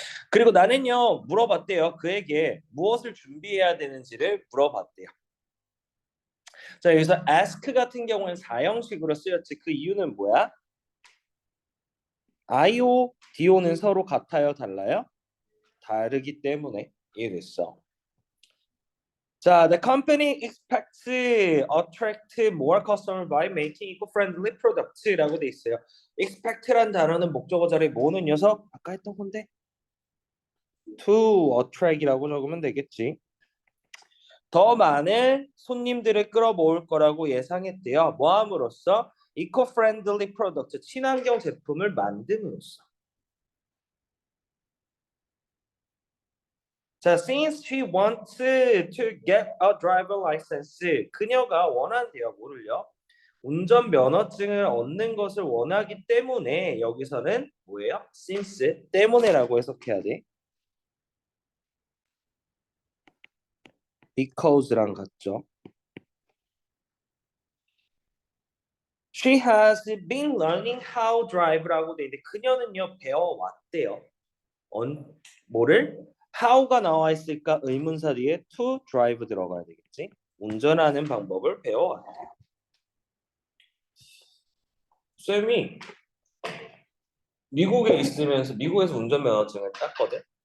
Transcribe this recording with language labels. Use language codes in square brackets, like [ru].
[ko] 그리고 나는요 물어봤대요. 그에게 무엇을 준비해야 되는지를 물어봤대요. 자 여기서 ask 같은 경우는 사형식으로 쓰였지. 그 이유는 뭐야? IO, DO는 서로 같아요, 달라요? 다르기 때문에. 이해됐어. [en] 자, the company expects attract more customers by making eco-friendly products라고 [ko] 돼 있어요. expect란 단어는 목적어 자리에 모으는 녀석 아까 했던 건데 [en] to attract [ko] 이라고 적으면 되겠지. 더 많은 손님들을 끌어모을 거라고 예상했대요. 뭐함으로써 [en] eco-friendly product [ko] 친환경 제품을 만듦으로써. [en] 자, since she wants to get a driver license, [ko] 그녀가 원한대요. 뭐를요? 운전면허증을 얻는 것을 원하기 때문에 여기서는 뭐예요? since 때문에라고 해석해야 돼. because랑 같죠. [en] She has been learning how drive라고 [ko] 돼 있는데 그녀는요 배워왔대요. 뭐를? how가 나와 있을까? 의문사 뒤에 [en] to drive [ko] 들어가야 되겠지. 운전하는 방법을 배워왔대요. 쌤이 미국에 있으면서 미국에서 운전면허증을 땄거든.